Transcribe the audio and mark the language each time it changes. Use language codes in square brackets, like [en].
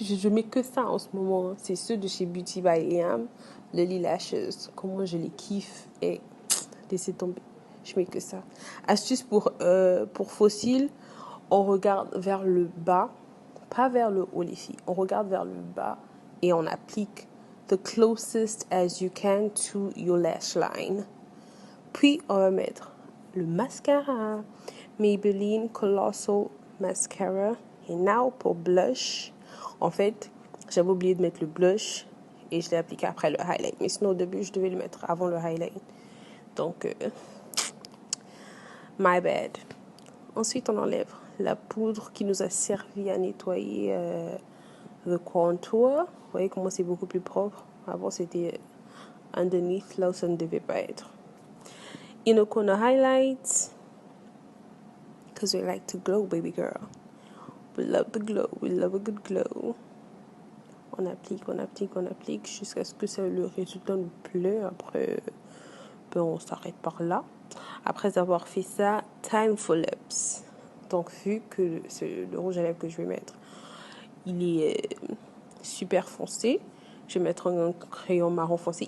[fr] Je mets que ça en ce moment. Hein. C'est ceux de chez Beauty by Liam. Le Lily Lashes. Comment je les kiffe. Et laissez tomber. Je mets que ça. Astuce pour fossiles. On regarde vers le bas. Pas vers le haut, les filles. On regarde vers le bas. Et on applique [en] the closest as you can to your lash line. [fr] Puis, on va mettre le mascara. Maybelline Colossal Mascara. Et now, pour blush. En fait, j'avais oublié de mettre le blush. Et je l'ai appliqué après le highlight. Mais sinon, au début, je devais le mettre avant le highlight. Donc, [en] my bad. [fr] Ensuite, on enlève la poudre qui nous a servi à nettoyer le contour. Vous voyez comment c'est beaucoup plus propre. Avant, c'était underneath, là où ça ne devait pas être. [en] Inner corner highlights. Because we like to glow, baby girl. We love the glow. We love a good glow. [fr] On applique jusqu'à ce que le résultat nous plaît. Après, on s'arrête par là. Après avoir fait ça, [en] time for lips. [fr] Donc, vu que le rouge à lèvres que je vais mettre, il est super foncé, je vais mettre un crayon marron foncé.